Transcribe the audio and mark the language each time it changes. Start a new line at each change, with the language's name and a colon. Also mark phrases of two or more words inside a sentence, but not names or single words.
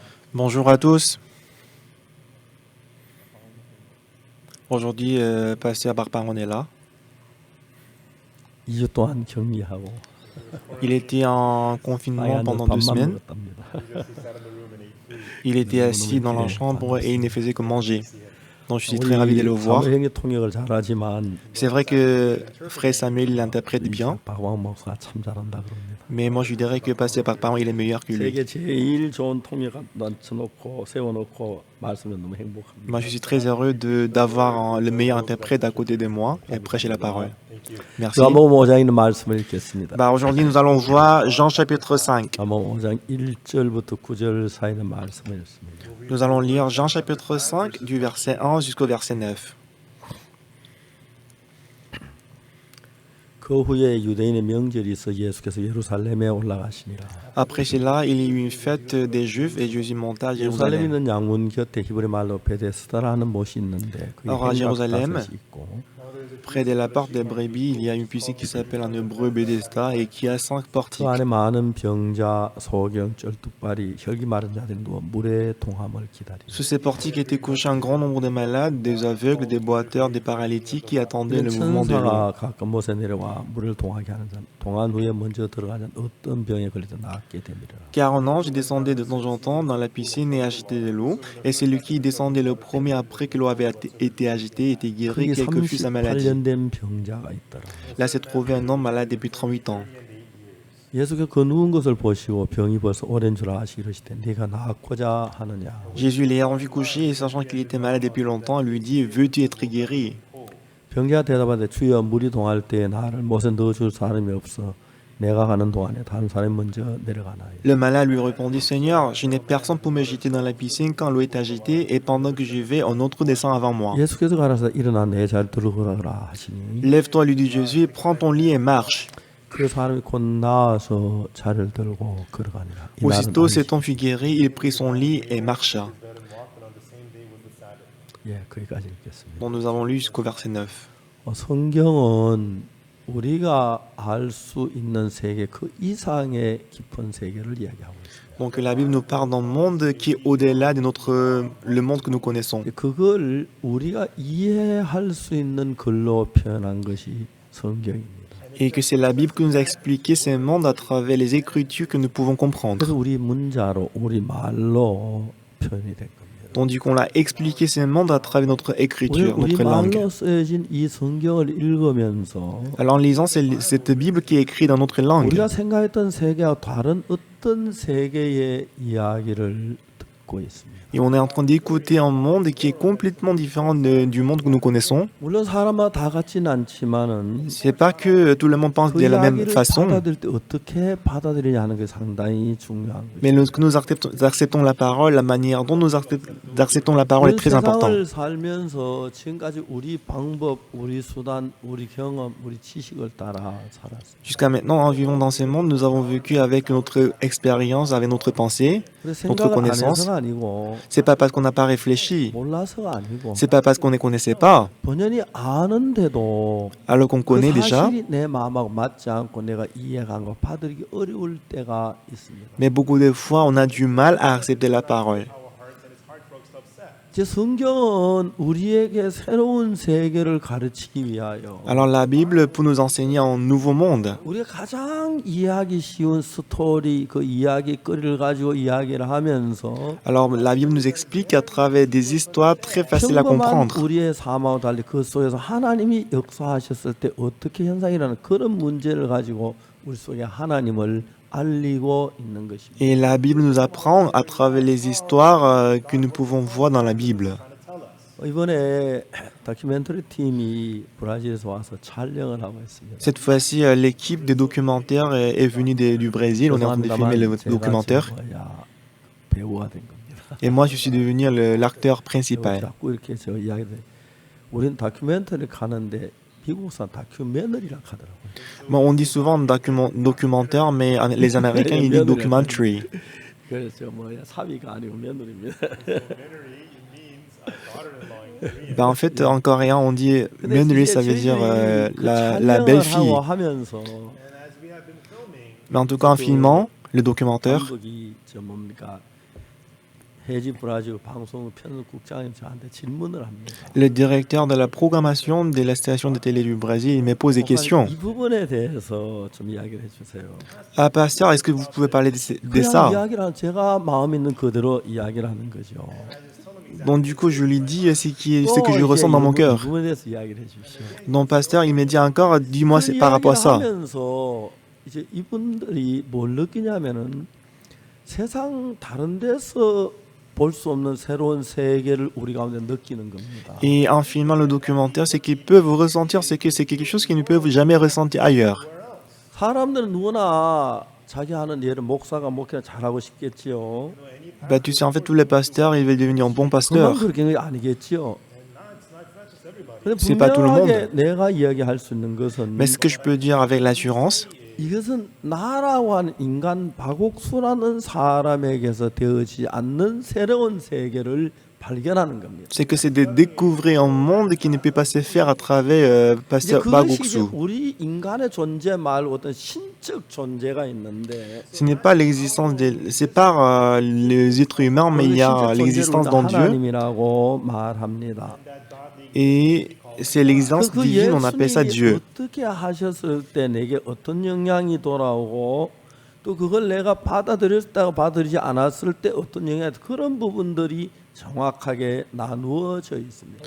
French: Bonjour à tous. Aujourd'hui, Pasteur Barbaron est là.
Korean: 2주 동안 격리하고
French: Il était en confinement
Korean: 빵에
French: pendant
Korean: 앉아서
French: 2
Korean: 밥만
French: semaines.
Korean: 먹었답니다.
French: Il était assis dans la
Korean: 이렇게
French: chambre et il ne faisait que manger. Donc je suis très ravi de le
Korean: 우리
French: voir.
Korean: 사무엘 형이 통역을 잘하지만
French: C'est vrai que Frère Samuel l'interprète bien,
Korean: 박광 목사가 참 잘한다 그럽니다.
French: mais moi je lui dirais que Pasteur Barbaron il est meilleur que lui.
Korean: 세계 제일 좋은 통역 앉혀놓고 세워놓고 말씀은 너무 행복합니다.
French: Moi je suis très heureux d'avoir le meilleur interprète à côté de moi et prêcher la parole. Merci.
Korean: 요한복음 5장에 있는 말씀을 읽겠습니다.
French: Aujourd'hui nous allons voir Jean chapitre 5.
Korean: 요한복음 5장 1절부터 9절 사이의 말씀을 읽습니다.
French: Nous allons lire Jean chapitre 5 du verset 1 jusqu'au verset 9.
Korean: 그 후에 유대인의 명절이 있어 예수께서 예루살렘에 올라가시니라.
French: Après cela, il y eut une fête des Juifs et Jésus monta à
Korean: 예루살렘에
French: Jérusalem.
Korean: 있는 양문 곁에 히브리 말로 베데스다라는 못이 있는데 그게
French: Alors à Jérusalem,
Korean: 행각다섯이 있고
French: près de la porte des brebis, il y a une piscine qui s'appelle en hébreu Bethesda et qui a 5
Korean: 그
French: portiques.
Korean: 안에 많은 병자, 소경, 쩔뚝발이, 혈기 마른 자들이 누워 물의 통함을 기다리고
French: Sous ces portiques étaient couchés un grand nombre de malades, des aveugles, des boiteurs, des paralytiques qui attendaient le mouvement de l'eau.
Korean: 천사가 가끔 못에 내려와 물을 동하게 하는 자는 동한 후에 먼저 들어가는 어떤 병에 걸려도 낫게 되리라.
French: Car un ange descendait de temps en temps dans la piscine et agitait de l'eau, et celui qui descendait le premier après que l'eau avait été agitée était guéri,
Korean: 거기
French: quelle que fût sa maladie.
Korean: 38년 된 병자가 있더라.
French: Là s'est trouvé un homme malade depuis 38 ans.
Korean: 예수께서 그 누운 것을 보시고 병이 벌써 오랜 줄 아시고 이르시되 네가 낫고자 하느냐.
French: Jésus l'ayant vu coucher et sachant qu'il était malade depuis longtemps, lui dit « Veux-tu être guéri ?»
Korean: 병자가 대답하되 주여 물이 동할 때에 나를 못에 넣어줄 사람이 없어 내가 가는 동안에 다른 사람이 먼저 내려가나이다.
French: Le malade lui répondit, Seigneur, je n'ai personne pour me jeter dans la piscine quand l'eau est agitée, et pendant que j'y vais, un autre descend avant moi.
Korean: 예수께서 가라사 일어나 내 자리에 들어가라 하시니
French: Lève-toi, lui dit Jésus, prends ton lit et marche.
Korean: 그 사람이 곧 나와서 자리를 들고 걸어가니라. 이 말은
French: Aussitôt,
Korean: 아니지.
French: cet homme fut guéri, il prit son lit et marcha.
Korean: 예, 거기까지 읽겠습니다.
French: Donc nous avons lu jusqu'au verset 9.
Korean: 성경은 우리가 알 수 있는 세계 그 이상의 깊은 세계를 이야기하고 있습니다.
French: Donc la Bible nous parle d'un monde qui est au-delà de le monde que nous connaissons.
Korean: 그걸 우리가 이해할 수 있는 글로 표현한 것이 성경입니다.
French: Et que c'est la Bible qui nous a expliqué ce monde à travers les Écritures que nous pouvons comprendre.
Korean: 그래서 우리 문자로 우리 말로 표현이 된 겁니다.
French: Tandis qu'on l'a expliqué ce monde à travers notre écriture,
Korean: 우리
French: notre langue.
Korean: 말로 쓰여진 이 성경을 읽으면서
French: Alors en lisant cette Bible qui est écrite dans notre langue,
Korean: 우리가 생각했던 세계와 다른 어떤 세계의 이야기를 듣고 있습니다.
French: et on est en train d'écouter un monde qui est complètement différent du monde que nous connaissons.
Korean: 물론 사람마다 다 같지는 않지만은
French: C'est pas que tout le monde pense
Korean: 그
French: de la même
Korean: 이야기를
French: façon,
Korean: 받아들일 때 어떻게 받아들이냐 하는 게 상당히 중요한 거예요.
French: mais que nous acceptons la parole, la manière dont nous acceptons la parole est très important.
Korean: 세상을 살면서 지금까지 우리 방법, 우리 수단, 우리 경험, 우리 지식을 따라 살았어요.
French: Jusqu'à maintenant, en vivant dans ce monde, nous avons vécu avec notre expérience, avec notre pensée,
Korean: 그래서
French: notre
Korean: 생각을 안
French: connaissance.
Korean: 해서가 아니고
French: C'est pas parce qu'on n'a pas réfléchi,
Korean: 몰라서가 아니고
French: c'est pas parce qu'on ne connaissait pas,
Korean: 본연이 아는데도
French: alors qu'on
Korean: 그
French: connaît déjà.
Korean: 사실이 내 마음하고 맞지 않고 내가 이해한 거 받아들이기 어려울 때가 있습니다.
French: Mais beaucoup de fois, on a du mal à accepter la parole.
Korean: 제 성경은 우리에게 새로운 세계를 가르치기 위하여
French: Alors la Bible pour nous enseigner un nouveau monde.
Korean: 우리가 가장 이해하기 쉬운 스토리 그 이야기거리를 가지고 이야기를 하면서
French: Alors la Bible nous explique à travers des histoires très faciles à
Korean: 평범한
French: comprendre.
Korean: 우리의 삶하고 달리 그 속에서 하나님이 역사하셨을 때 어떻게 현상이 일어나는 그런 문제를 가지고 우리 속에 하나님을 알리고 있는 것입니다.
French: Et la Bible nous apprend à travers les histoires que nous pouvons voir dans la Bible.
Korean: 이번에 다큐멘터리 팀이 브라질에서 와서 촬영을 하고 있습니다.
French: Cette fois-ci, l'équipe des documentaires est venue du Brésil. On est en train de filmer le documentaire.
Korean: 배우가 된 겁니다.
French: Et moi, je suis devenu l'acteur principal.
Korean: 자꾸 이렇게 저 이야기를 우리는 다큐멘터리 가는데 미국 사람 다큐멘터리라 하더라고요.
French: Bon, on dit souvent documentaire, mais les Américains, ils disent documentary.
Korean: 그래서 뭐야 사비가 아니고 며느리입니다.
French: Ben, en fait, en coréen, on dit Myeonri, ça veut dire la belle-fille. Mais en tout cas, en filmant le documentaire,
Korean: 감독이 저 뭡니까 해지 브라질 방송 편집국장이 저한테 질문을 합니다.
French: Le directeur de la programmation de la station de télé du Brésil il me pose des questions.
Korean: 이 부분에 대해서 좀 이야기를 해주세요.
French: Ah, pasteur, est-ce que vous pouvez parler de
Korean: 그냥
French: ça?
Korean: 이야기를 제가 마음 있는 그대로 이야기를 하는 거죠.
French: Donc du coup, je lui dis ce que je
Korean: 또
French: ressens
Korean: 이제
French: dans mon
Korean: 이
French: cœur.
Korean: 부분에 대해서 이야기를 해주십시오.
French: Donc pasteur, il me dit encore, dis-moi
Korean: 그
French: par rapport à
Korean: 이야기를
French: ça.
Korean: 하면서 이제 이분들이 뭘 느끼냐면은 세상 다른 데서 볼 수 없는 새로운 세계를 우리 가운데 느끼는 겁니다.
French: Et en filmant le documentaire, ce qu'ils peuvent ressentir, c'est que c'est quelque chose qu'ils ne peuvent jamais ressentir ailleurs.
Korean: 사람들은 누구나 자기 하는 일을 목사가 목회를 잘하고 싶겠지요.
French: Bah, tu sais, en fait, tous les pasteurs, ils veulent devenir un bon
Korean: 그만
French: pasteur.
Korean: 그렇게 는 아니겠지요. 근데
French: C'est pas tout le monde.
Korean: 분명하게 내가 이야기할 수 있는 것은
French: Mais ce que je peux dire avec l'assurance,
Korean: 이것은 나라고 하는 인간 박옥수라는 사람에게서 되어지지 않는 새로운 세계를 발견하는 겁니다.
French: c'est que c'est de découvrir un monde qui ne peut pas se faire à travers
Korean: 이제
French: pasteur
Korean: 그것이 이제
French: Bagoksu.
Korean: 우리 인간의 존재 말고 어떤 신적 존재가 있는데
French: Ce n'est pas l'existence c'est pas les êtres humains, mais il y a
Korean: 신적 존재를
French: l'existence
Korean: 우리가
French: dans Dieu.
Korean: 하나님이라고 말합니다.
French: Et c'est l'existence
Korean: 그
French: divine, on appelle ça
Korean: 예수님이
French: Dieu.
Korean: 어떻게 하셨을 때 내게 어떤 영향이 돌아오고 또 그걸 내가 받아들였다고 받아들이지 않았을 때 어떤 영향이 그런 부분들이 정확하게 나누어져 있습니다.